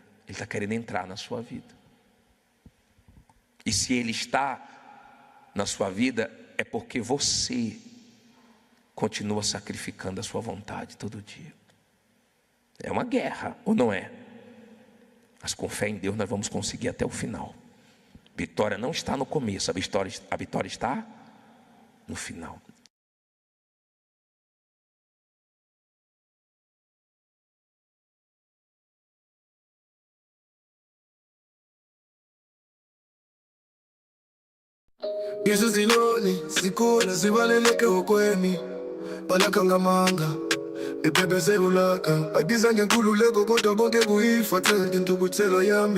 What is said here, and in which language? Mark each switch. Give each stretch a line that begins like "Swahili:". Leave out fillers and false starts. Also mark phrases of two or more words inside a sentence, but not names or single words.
Portuguese: Ele está querendo entrar na sua vida. E se Ele está na sua vida, é porque você continua sacrificando a sua vontade todo dia. É uma guerra, ou não é? Mas com fé em Deus nós vamos conseguir até o final. Vitória não está no começo, a vitória está no final.
Zulu: Ngizo ziloni zikhula zibaleleke okweni balakha ngamanga iphephe ulaka abiza ngenkululeko kodwa bonke kuyifathele intukuthelo yami